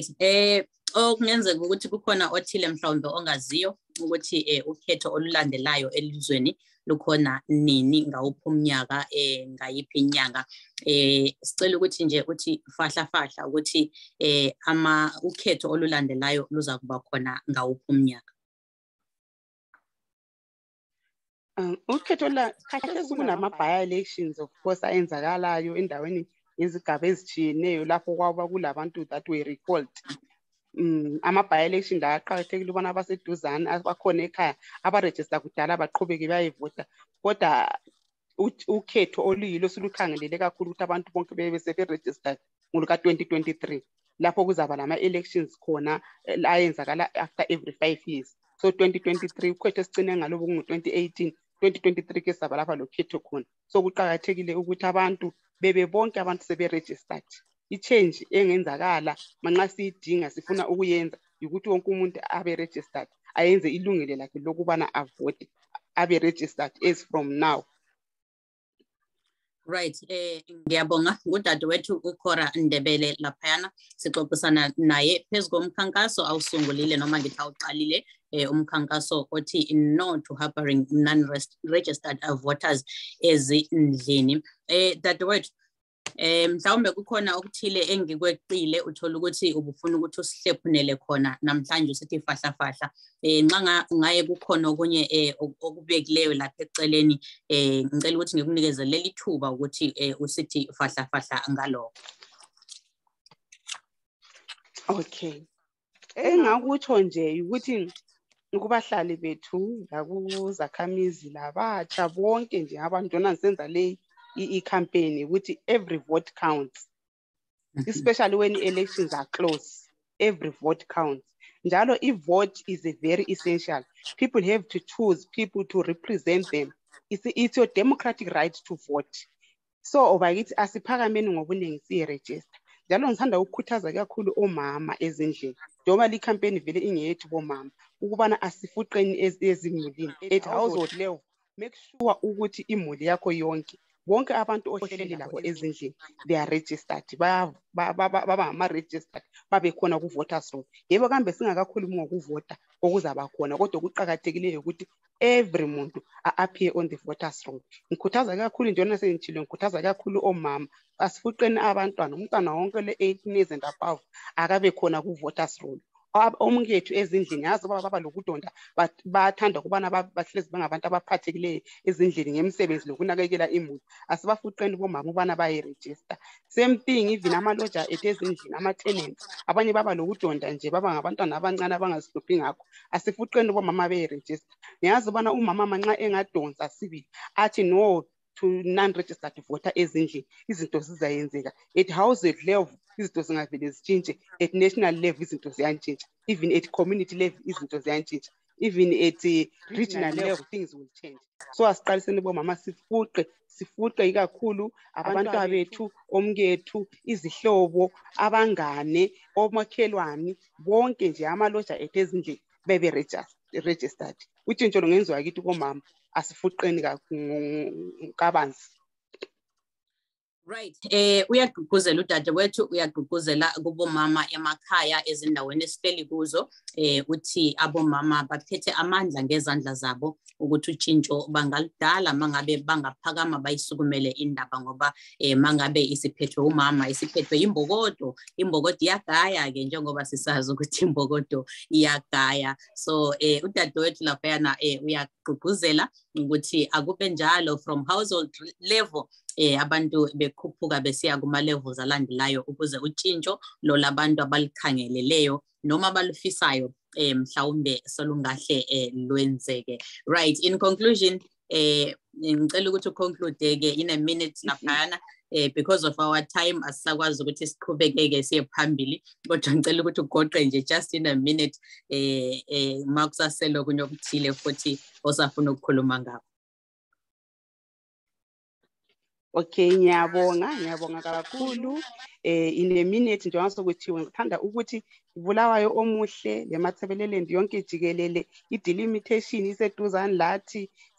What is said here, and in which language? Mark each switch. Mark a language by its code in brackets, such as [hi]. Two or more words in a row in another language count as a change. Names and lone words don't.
[nd] Okungenzeka ukuthi kukhona othile mhlawumbe ongaziyo ukuthi ukhetho olulandelayo elizweni lukhona nini, ngawuphi umnyaka, ngayiphi inyanga. Sicela ukuthi nje uthi fahla ukuthi ukhetho olulandelayo luza kuba khona ngawuphi umnyaka. Ukhetho khathesi kunama- [en] by-elections of course [nd] ayenzakalayo endaweni ngezigaba ezitshiyeneyo lapho kwaba kulabantu [en] that were recalled. [nd] Ama-by-election la aqakathekile ukubana abaseduzane abakhona ekhaya abarejista kudala baqhubeke bayevota, kodwa ukhetho oluyilo silukhangelele kakhulu ukuthi abantu bonke bebe seberegistered ngoluka-2023 lapho kuzaba lama-elections khona ayenzakala [en] after every 5 years. [nd] So 2023 ukhetho esicine ngalobo kungu-2018, 2023 ke saba lapha lokhetho khona. So kuqakathekile ukuthi abantu bebe bonke abantu sebe-registered. I-change engenzakala manxa siyidinga sifuna ukuyenza ukuthi wonke umuntu abe-registered, ayenze ilungelo lakhe lokubana avote, abe-registered [en] as from now. Right. [nd] Ngiyabonga udadewethu uCora Ndebele laphayana, sixoxisana naye phezu komkhankaso awusungulile noma ngithi awuqalile umkhankaso othi [en] no to harboring non-registered voters [nd] ezindlini. Dadewethu, mhlawumbe kukhona okuthile engikweqile uthola ukuthi ubufuna ukuthi usihlephunele khona namhlanje usithi fahla nxa ngaye kukhona okunye okubekileyo lapha eceleni, ngicela ukuthi ngikunikeze leli thuba ukuthi usithi fahla ngalokho. Okay, engakutsho nje ukuthi ukubahlali bethu lakuzakhamizi labatsha bonke nje abantu nansenza le i-campaign ukuthi [en] every vote counts, especially when elections are close. Every vote counts. Njalo i-vote is a very essential. People have to choose people to represent them. It's your democratic right to vote. [nd] So obakithi asiphakameni ngobunengi siye-register. Njalo ngithanda ukukhuthaza kakhulu omama ezindlini. Njengoba le campaign vele ingeyethu bomama ukubana asifuqeni ezimulini [en] at household level. Make sure [nd] ukuthi imuli yakho yonke, bonke abantu ohleli labo ezindlini [en] they are registered, [nd] baba ama-registered, babe khona ku- [en] voters roll. [nd] Yebo kambe singakakhulumi ngokuvota okuzaba khona, kodwa kuqakathekileyo ukuthi every muntu a-appear on the [en] voters roll. [nd] Ngikhuthaza kakhulu njena sengitshilo, ngikhuthaza kakhulu omama asifuqeni abantwana, umntwana wonke le [en] 18 years and above [nd] akabe khona ku- [en] voters roll. [nd] omkethu ezindlini yazi baba lokudonda bathanda ukubana bahlezi bengabantu abaphathekileyo ezindlini ngemisebenzi lokunakekela imuli asibafuqeni bomama ubana bayiregister [en] same thing even [nd] amaloja ethu ezindlini ama-tenants abanye baba lokudonda nje baba ngabantwana abancane abangazihluphi ngakho asifuqeni bomama beyiregister ngiyazi ubana umama manxa engadonsa sibili athi [en] no to non-registered voter [nd] ezindlini izinto zizayenzeka [en] at household level [nd] izinto zingavele zitshintshe [en] at national level [nd] izinto ziyantshintsha [en] even at community level [nd] izinto ziyantshintsha [en] even at regional level things will change so [nd] asiqaliseni bomama sifuqe ikakhulu abantwana bethu omkethu izihlobo abangane omakhelwane bonke nje amaloja ethu ezindlini bebe registered utshintsho lungenziwa kithi bomama asifuqeni kabanzi. [en] Right. [nd] Uyagqugquzela udadewethu uyagqugquzela kubomama emakhaya ezindaweni esihleli kuzo uthi abomama baphethe amandla ngezandla zabo ukuthi utshintsho bangalidala mangabe bangaphakama bayisukumele indaba ngoba mangabe isiphethwe umama isiphethwe imbokodo iyagaya ke njengoba sisazi ukuthi imbokodo iyagaya so udadewethu laphayana uyagqugquzela ukuthi akube njalo [en] from household level [nd] abantu bekhuphuka besiya kuma levels alandelayo ukuze utshintsho lo labantu abalikhangeleleyo noma abalufisayo mhlawumbe solungahle lwenzeke. [en] Right, in conclusion [nd] ngicela ukuthi uconclude ke [en] in a minute [nd] laphana [en] because of our time [nd] asisakwazi ukuthi siqhubekeke siye phambili kodwa ngicela ukuthi ugoqe nje [en] just in a minute [nd] makusaselo kunyokuthile futhi osafuna ukukhuluma ngakho. Okay, ngiyabonga kakhulu [en] in a minute [nd] njengoba sokuthiwe ngithanda ukuthi Bulawayo omuhle leMathebelelendi yonke jikelele delimitation iseduzane lathi